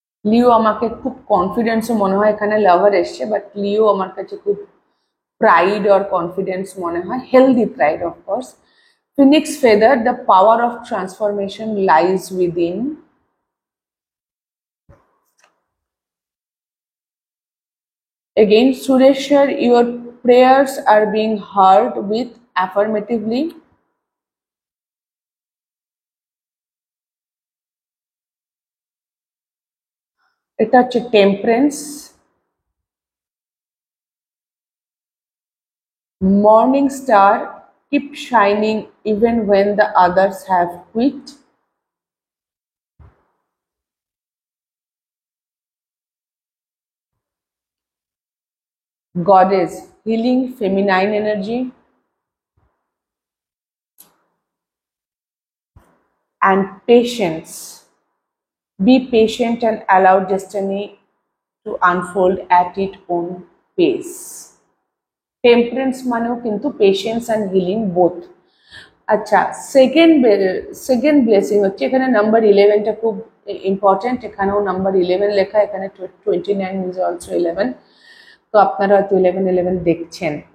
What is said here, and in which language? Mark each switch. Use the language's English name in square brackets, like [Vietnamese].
[Bangla] লিও আমাকে খুব কনফিডেন্সও মনে হয়, এখানে লাভার এসছে, বাট লিও আমার কাছে খুব প্রাইড আর কনফিডেন্স মনে হয়, healthy pride of course. [English] Phoenix feather, the power of transformation lies within. Again, Sureshwar, your prayers are being heard with affirmatively. [Bangla] এটা হচ্ছে temperance. [English] Morning star, keep shining even when the others have quit. Goddess, healing, feminine energy. And patience, be patient and allow destiny to unfold at its own pace. [Bangla] Temperance মানেও কিন্তু patience and healing both. আচ্ছা, second blessing হচ্ছে, এখানে number 11টা খুব important, এখানেও number 11 লেখা, এখানে 29 is also 11, তো আপনারা হয়তো 11 দেখছেন।